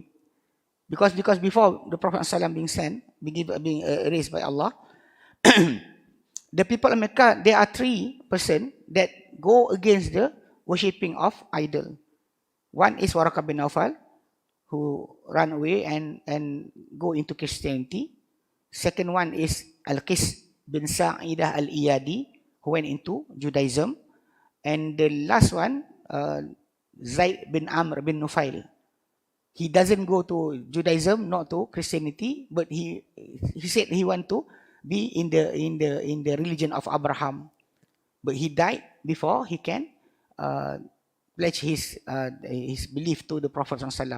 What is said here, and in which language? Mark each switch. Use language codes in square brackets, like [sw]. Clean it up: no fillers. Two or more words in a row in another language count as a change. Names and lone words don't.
[en] Because before the Prophet ﷺ being sent, being raised by Allah, the people of Mecca, there are 3 persons that go against the worshipping of idol. One is Waraqah bin Nawfal, who ran away and go into Christianity. Second one is Al-Qis bin Sa'idah al-Iyadi, who went into Judaism. And the last one, Zaid bin Amr bin Nufail. He doesn't go to Judaism, not to Christianity, but he said he want to be in the religion of Abraham, but he died before he can pledge his belief to the Prophet ﷺ.